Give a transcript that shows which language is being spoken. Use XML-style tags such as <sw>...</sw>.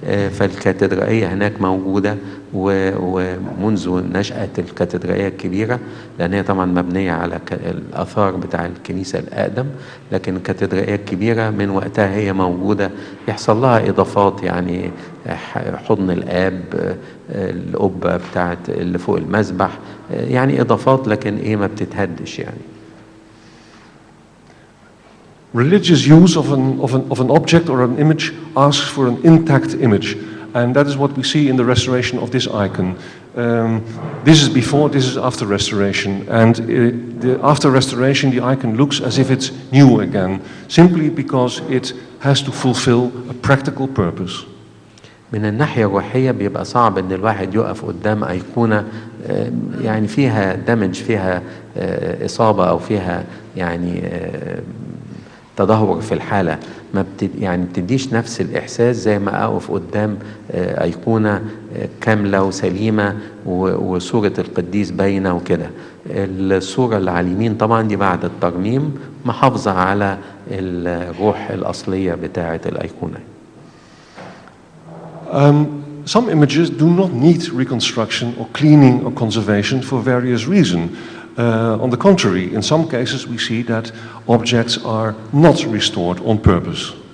<ar>فالكاتدرائية هناك موجودة ومنذ نشأة الكاتدرائية الكبيرة، لأن هي طبعا مبنية على الآثار بتاع الكنيسة الأقدم، لكن الكاتدرائية الكبيرة من وقتها هي موجودة. يحصل لها إضافات، يعني حضن الآب، القبة بتاعت اللي فوق المذبح، يعني إضافات، لكن ما بتتهدش يعني.</ar> <en>Religious use of an object or an image asks for an intact image, and that is what we see in the restoration of this icon. This is before, this is after restoration, and after restoration the icon looks as if it's new again, simply because it has to fulfill a practical purpose.</en> <ar>من الناحية الروحية بيبقى صعب ان الواحد يقف قدام أيقونة يعني فيها دمج، فيها إصابة أو فيها يعني تدهور في الحالة، ما يعني بتديش نفس الإحساس زي ما أقف قدام أيقونة كاملة وسليمة وصورة القديس باينة وكده. الصورة اللي على اليمين طبعا دي بعد الترميم محافظة على الروح الأصلية بتاعة الأيقونة.</ar> <en>Some images do not need reconstruction or cleaning or conservation for various reasons. On the contrary, in some cases we see that objects are not restored on purpose.</en>